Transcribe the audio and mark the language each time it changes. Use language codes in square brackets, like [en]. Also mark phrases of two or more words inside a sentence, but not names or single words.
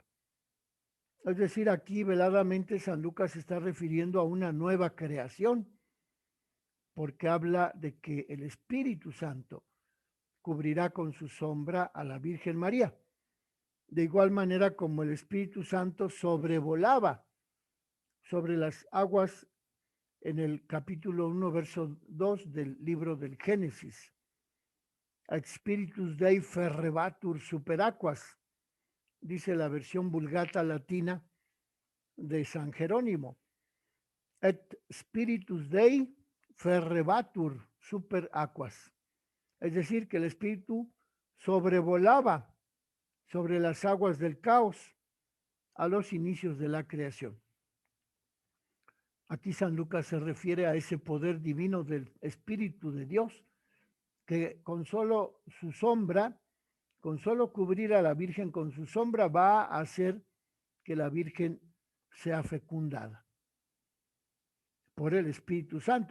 [es] Es decir, aquí veladamente San Lucas se está refiriendo a una nueva creación, porque habla de que el Espíritu Santo cubrirá con su sombra a la Virgen María. De igual manera como el Espíritu Santo sobrevolaba sobre las aguas en el capítulo 1, verso 2 del libro del Génesis. [la] Spiritus Dei ferrebatur super aquas, [es] dice la versión vulgata latina de San Jerónimo. [la] Et Spiritus Dei ferrebatur super aquas. [es] Es decir, que el Espíritu sobrevolaba sobre las aguas del caos a los inicios de la creación. Aquí San Lucas se refiere a ese poder divino del Espíritu de Dios, que con solo su sombra, con solo cubrir a la Virgen con su sombra, va a hacer que la Virgen sea fecundada por el Espíritu Santo.